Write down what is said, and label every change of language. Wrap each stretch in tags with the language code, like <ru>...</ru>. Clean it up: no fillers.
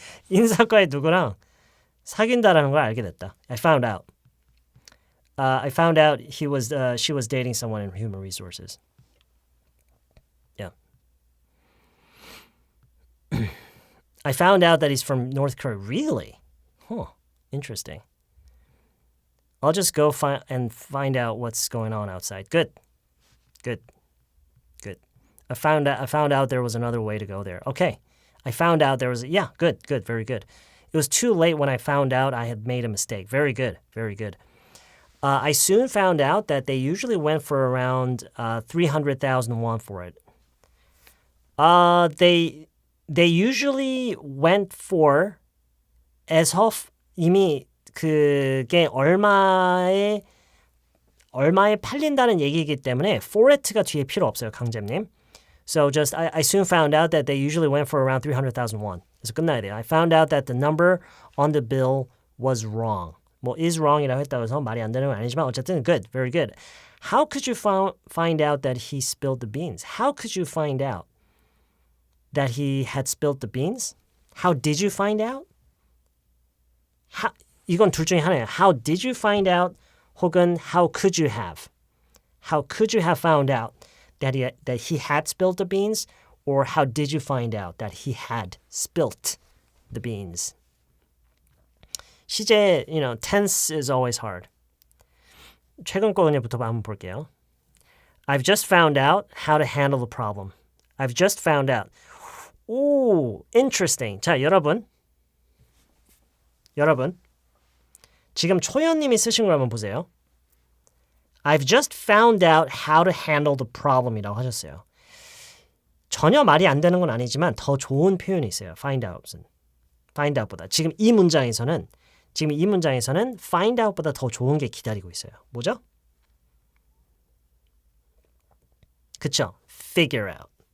<ko>인사과에 누구랑 사귄다라는 걸 알게 됐다.</ko> <en>I found out. I found out she was dating someone in human resources. Yeah. I found out that he's from North Korea. Really? Huh. Interesting. I'll just go find out what's going on outside. Good. I found out there was another way to go there. Okay. I found out there was good, very good. It was too late when I found out I had made a mistake. Very good. I soon found out that they usually went for around 300,000 won for it. They usually went for</en> <ko>에서 이미 그게 얼마에 팔린다는 얘기이기 때문에 for it가 뒤에 필요 없어요, 강잼님.</ko> <en>So just I soon found out that they usually went for around 300,000 won.</en> <ko>그래서 끝나야 돼요.</ko> <en>I found out that the number on the bill was wrong.</en> <ko>뭐 is wrong이라고 했다고 해서 말이 안 되는 건 아니지만 어쨌든</ko> <en>good, very good. How could you find out that he spilled the beans? How could you find out that he had spilled the beans? How did you find out?</en> <ko>이건 둘 중에 하나예요.</ko> <en>How did you find out? 혹은 how could you have? How could you have found out that he had spilled the beans? Or how did you find out that he had spilt the beans?</en> <ko>시제,</ko> <en>tense is always hard.</en> <ko>최근 거 그냥부터 한번 볼게요.</ko> <en>I've just found out how to handle the problem. I've just found out. 오, interesting.</en> <ko>자, 여러분. 지금 초연님이 쓰신 걸 한번 보세요.</ko> <en>I've just found out how to handle the problem</en> <ko>이라고 하셨어요. 전혀 말이 안 되는 건 아니지만 더 좋은 표현이 있어요. find out보다. 지금 이 문장에서는 find out보다 더 좋은 게 기다리고 있어요. 뭐죠? 그쵸? figure out.</ko>